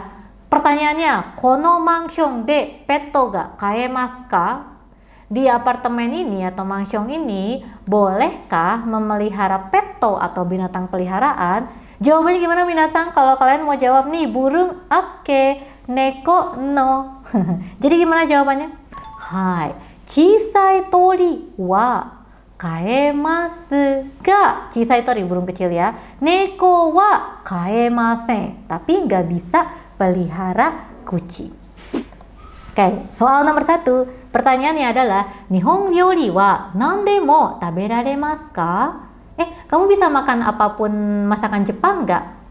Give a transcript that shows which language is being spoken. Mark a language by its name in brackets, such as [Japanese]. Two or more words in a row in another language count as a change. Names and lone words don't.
[Japanese] Pertanyaannya, このマンションでペットが飼えますか? [Indonesian] Di apartemen ini atau mansion ini, bolehkah memelihara petto atau binatang peliharaan? Jawabannya gimana minasang? Kalau kalian mau jawab nih burung, oke, [Japanese] 猫の. [Indonesian] Jadi gimana jawabannya? [Japanese] はい、小さい鳥は飼えますが. 小さい鳥 [Indonesian] burung kecil ya. [Japanese] 猫は飼えません. [Indonesian] Tapi nggak bisa pelihara kucing. Oke, soal nomor 1. Pertanyaannya adalah [Japanese] 日本料理は何でも食べられますか? [Indonesian] Kamu bisa makan apapun masakan Jepang nggak?